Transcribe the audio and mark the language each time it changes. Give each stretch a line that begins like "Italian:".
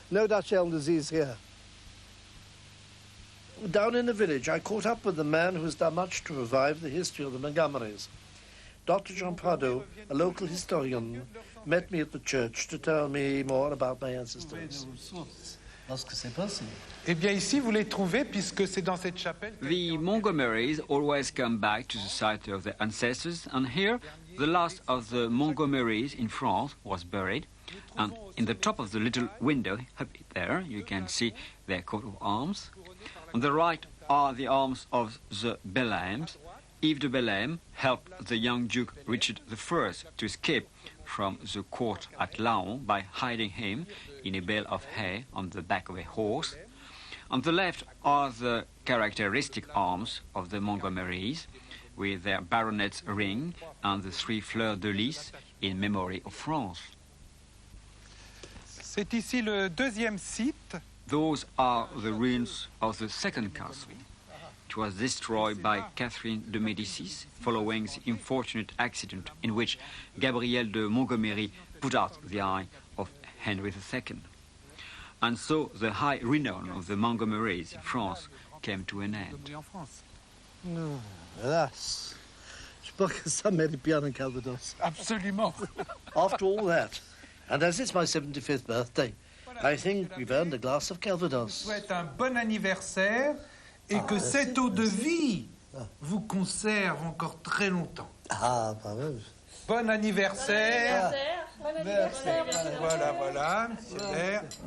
English: No Dutch elm disease here. Down in the village, I caught up with the man who has done much to revive the history of the Montgomerys. Dr. Jean Prado, a local historian, met me at the church to tell me more about my ancestors.
French: Eh bien ici, vous les trouvez puisque c'est dans cette chapelle.
English: The Montgomerys always come back to the site of their ancestors, and here the last of the Montgomerys in France was buried. And in the top of the little window up there, you can see their coat of arms. On the right are the arms of the Belhaims. Yves de Belhaim helped the young Duke Richard I to escape from the court at Laon by hiding him in a bale of hay on the back of a horse. On the left are the characteristic arms of the Montgomerys, with their baronet's ring and the 3 fleurs de lis in memory of France.
French: C'est ici le deuxième site.
English: Those are the ruins of the second castle. It was destroyed by Catherine de Médicis following the unfortunate accident in which Gabrielle de Montgomery put out the eye of Henry II. And so the high renown of the Montgomerys in France came to an end. No,
French: hélas. Je crois que ça mérite bien un Calvados. Absolument.
English: After all that, and as it's my 75th birthday, I think we've earned a glass of Calvados.
French: Je vous souhaite un bon anniversaire et que cette eau de vie vous conserve encore très longtemps. Ah, pas mal. Bon anniversaire. Bon anniversaire. Voilà, voilà, monsieur Vert.